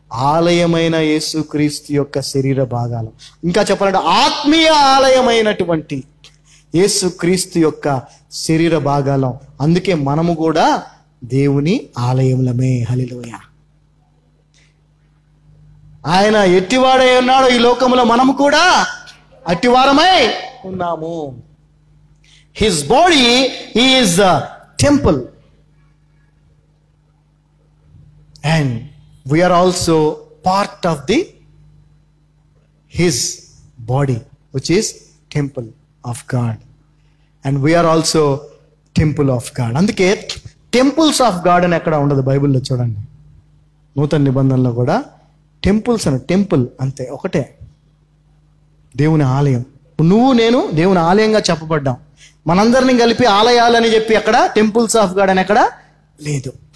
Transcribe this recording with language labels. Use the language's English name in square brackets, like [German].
[Telugu] ఆలయమైన యేసుక్రీస్తు యొక్క శరీర భాగాలు, ఇంకా చెప్పాలంటే ఆత్మీయ ఆలయమైనటువంటి యేసుక్రీస్తు యొక్క శరీర భాగాలం. అందుకే మనము కూడా దేవుని ఆలయములమే. హల్లెలూయా. ఆయన ఎట్టివాడై ఉన్నాడో ఈ లోకంలో మనము కూడా అట్టివారమై ఉన్నాము. [English] His body is temple and we are also part of his body, which is temple of God, and we are also temple of God. [Telugu] అందుకే [English] temples of God [Telugu] అని ఎక్కడ ఉండదు బైబిల్లో. చూడండి, నూతన నిబంధనలో కూడా టెంపుల్స్ అని, టెంపుల్ అంతే, ఒకటే, దేవుని ఆలయం. నువ్వు నేను దేవుని ఆలయంగా చెప్పబడ్డాం. మనందరినీ కలిపి ఆలయాలని చెప్పి అక్కడ [English] temples of God [Telugu] అని ఎక్కడ లేదు.